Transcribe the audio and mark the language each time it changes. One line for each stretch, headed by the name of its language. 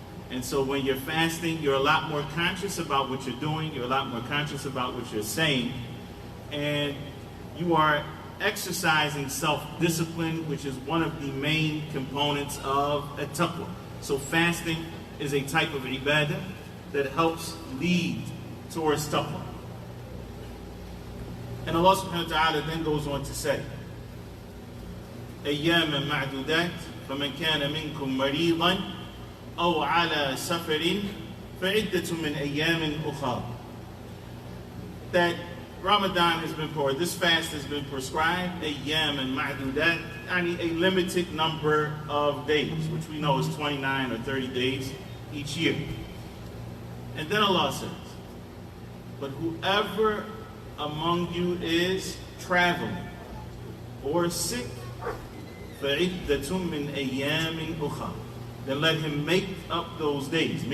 English: And so when you're fasting, you're a lot more conscious about what you're doing, you're a lot more conscious about what you're saying, and you are exercising self-discipline, which is one of the main components of at-taqwa. So fasting is a type of ibadah that helps lead towards taqwa. And Allah subhanahu wa ta'ala then goes on to say,
Arabic: أياما معدودات فمن كان منكم مريضا أو على سفر فعدة من أيام أخرى.
English: That Ramadan has been poured, this fast has been prescribed,
Arabic: أياما معدودات,
English: يعني a limited number of days, which we know is 29 or 30 days each year. And then Allah says, but whoever among you is traveling or sick,
Arabic: فَعِدَّةٌ مِّنْ أَيَّامٍ أُخَرَ,
English: then let him make up those days.